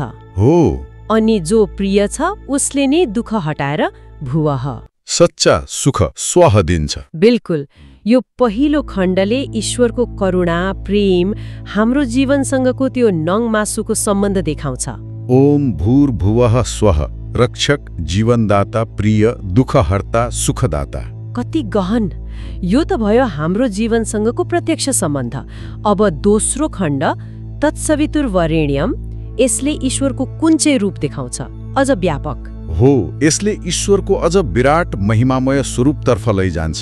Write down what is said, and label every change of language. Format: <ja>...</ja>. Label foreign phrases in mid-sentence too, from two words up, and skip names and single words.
<ne>हो, अनि जो प्रिय छ उसले नै दुःख हटाएर भुवह, सच्चा सुख स्वह दिन्छ। बिल्कुल। यो पहिलो खण्डले ईश्वरको करुणा, प्रेम, हाम्रो जीवनसँगको त्यो नङ मासुको सम्बन्ध देखाउँछ।</ne> <sa>ओम भूर्भुवः स्वः।</sa> <ne>रक्षक, जीवनदाता, प्रिय, दुःखहर्ता, सुखदाता। कति गहन! यो त भयो हाम्रो जीवनसँगको प्रत्यक्ष सम्बन्ध। अब दोस्रो खण्ड तत्सवितुर्वरेण्यम, यसले ईश्वरको कुन चाहिँ रूप देखाउँछ, अझ व्यापक? हो, यसले ईश्वरको अझ विराट महिमामय स्वरूपतर्फ लैजान्छ।</ne>